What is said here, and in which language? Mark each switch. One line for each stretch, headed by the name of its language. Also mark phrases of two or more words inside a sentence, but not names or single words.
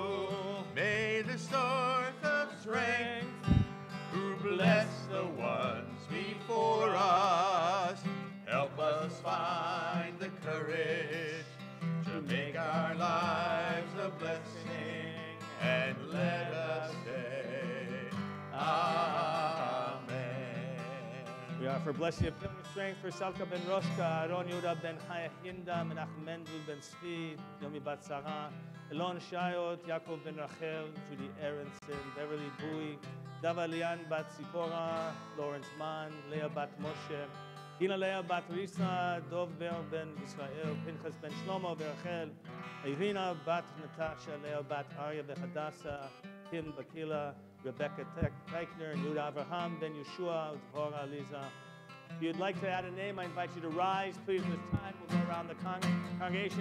English: May the source of strength who bless the ones before us help us find the courage to make our lives a blessing, and let us say, Amen. We offer blessing of healing strength for Salka ben Roshka, Aaron Yehuda ben Chaya Hinda, Menachem Mendel ben Svi, Yomi bat Sarah, Elon Shayot, Yaakov ben Rachel, Judy Aronson, Beverly Bui, Dava Lian bat Zipporah, Lawrence Mann, Leah bat Moshe, Gina Leah bat Risa, Dov Ber ben Israel, Pinchas ben Shlomo Berachel, Irina bat Natasha, Leah bat Arya Hadassah, Kim Bakila, Rebecca Teichner, and Yuda Avraham ben Yeshua, Zipporah Liza. If you'd like to add a name, I invite you to rise. Please, this time we'll go around the congregation.